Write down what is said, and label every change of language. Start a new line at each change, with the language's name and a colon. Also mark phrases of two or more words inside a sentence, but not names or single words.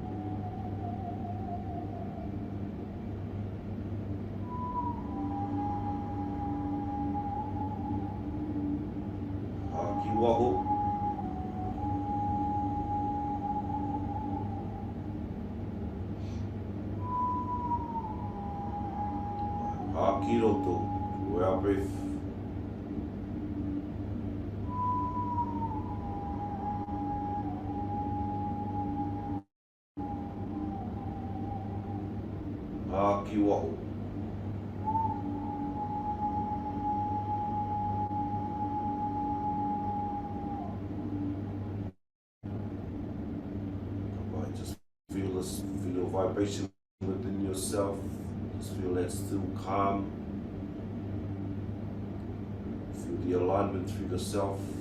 Māori: Hā ki waho. Hā ki roto.
English: Through our breath.
Māori: Hā ki waho.
English: Just feel your vibration within yourself. Just feel that still calm. Feel the alignment through yourself.